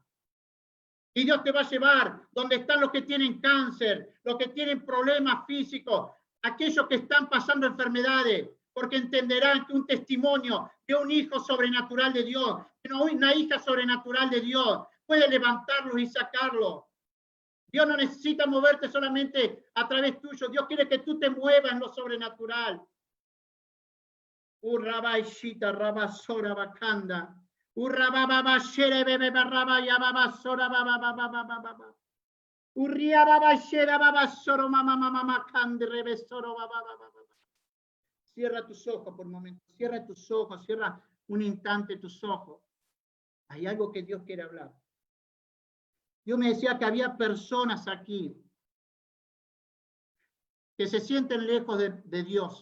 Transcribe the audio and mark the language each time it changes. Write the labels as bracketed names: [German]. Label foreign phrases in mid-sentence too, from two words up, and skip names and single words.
[Spanish] Y Dios te va a llevar donde están los que tienen cáncer, los que tienen problemas físicos, aquellos que están pasando enfermedades, porque entenderán que un testimonio de un hijo sobrenatural de Dios, de una hija sobrenatural de Dios, puede levantarlos y sacarlos. Dios no necesita moverte solamente a través tuyo. Dios quiere que tú te muevas en lo sobrenatural. Urrabaishita rabasora bakanda. Urrababa shere bebe barraba yababa sora baba baba baba baba. Urria baba shere baba soro mama mama makande rebesoro baba baba. Cierra tus ojos por un momento. Cierra tus ojos. Cierra un instante tus ojos. Hay algo que Dios quiere hablar. Dios me decía que había personas aquí que se sienten lejos de Dios.